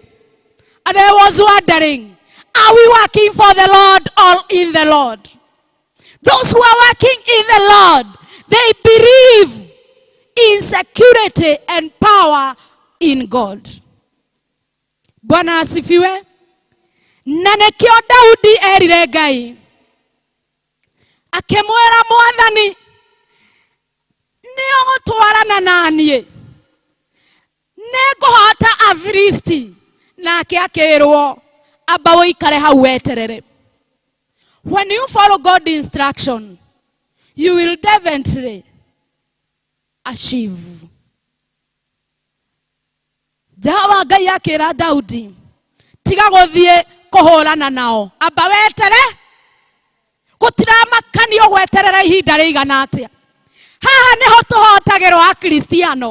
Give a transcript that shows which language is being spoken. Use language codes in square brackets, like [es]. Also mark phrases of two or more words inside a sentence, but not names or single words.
[en] And I was wondering, are we working for the Lord or in the Lord? Those who are working in the Lord, they believe in security and power in God. [sw] Bwana asifiwe. [ki] Na nikio Daudi erire Ngai akimwira Mwathani ni ogutwarana nanie niguhota Afilisti, nake akirwo amba wikare hau weterere. [en] When you follow God's instruction, you will definitely achieve. [ki] Jehova Ngai akira Daudi tiga guthie kuhurana nao, amba wetere gutiramakania gweterera ihinda rigana atia. Haha niho tuhotagirwo akristiano.